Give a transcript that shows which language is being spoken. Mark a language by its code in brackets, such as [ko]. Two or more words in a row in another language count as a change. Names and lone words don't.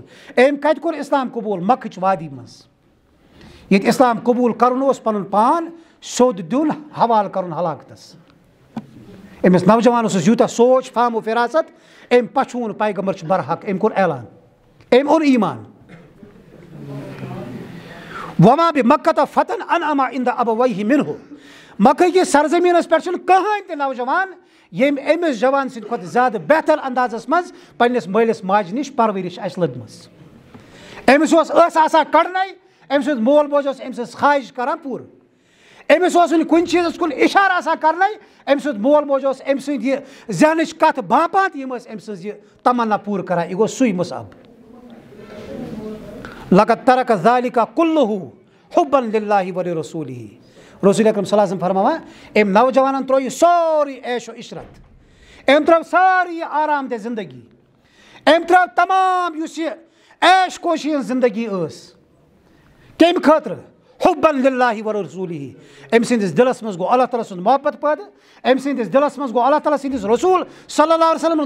[ks] أمۍ کتہِ کوٚر اسلام قبوٗل؟ مکہٕچ وادی منٛز. ییٚتہِ اسلام قبوٗل کرُن اوس پنُن پان سیوٚد دیُن حوالہٕ کرُن ہلاکتس. أمِس نوجوانس اوس یوٗتاہ سونٛچ, فہم و فراست, أمۍ پچھوُن پیغمبر چھُ برحق, أمۍ کوٚر اعلان, أمۍ اوٚن ایٖمان. [ar] وما بمکہ فتن انعم عند ابویہ منہ. [ks] مکہ کِس سرزمیٖنس پٮ۪ٹھ چھُنہٕ کٕہٕنۍ تہِ نوجوان ییٚمۍ أمِس جوان سٕنٛدِ کھۄتہٕ زیادٕ بہتر اندازس منٛز پننِس مٲلِس ماجہِ نِش پرورش آسہِ لٔجمٕژ. أمِس ٲس آسان کڑنے, أمس مول موج أمس خواہش کران پور أمس کُنہِ چیٖزس کُن اِشارٕ آسان کرنے أمس مول موج أمۍ سٕنٛدۍ یہِ ذہنٕچ کتھ باپات یِم ٲسۍ أمۍ سٕنٛز یہِ تمنا پوٗرٕ کران یہِ گوٚو سُے مُصعب [ar] لقد ترک ذلک کُلہ حبا للہ ولرسولہ [ks] رسول اکرم [ar] صلی اللہ علیہ وسلم [ks] فرماوان أمۍ نوجوانن ترٛوو یہِ سورُے عیش و عشرت أمۍ ترٛٲو سٲرٕے یہِ آرام دہ زندگی أمۍ ترٛٲو تمام یُس یہِ عیش کوشی ہٕنٛز زندگی ٲس کمہِ خٲطرٕ [ar] حبا للہ ورسولہ [ks] أمۍ سٕنٛدِس دِلس منٛز گوٚو اللہ تعالیٰ سُنٛد محبت پٲدٕ أمۍ سٕنٛدِس دِلس منٛز گوٚو اللہ تعالیٰ سٕنٛدِس رسوٗل [ar] صلی اللہ علیہ وسلم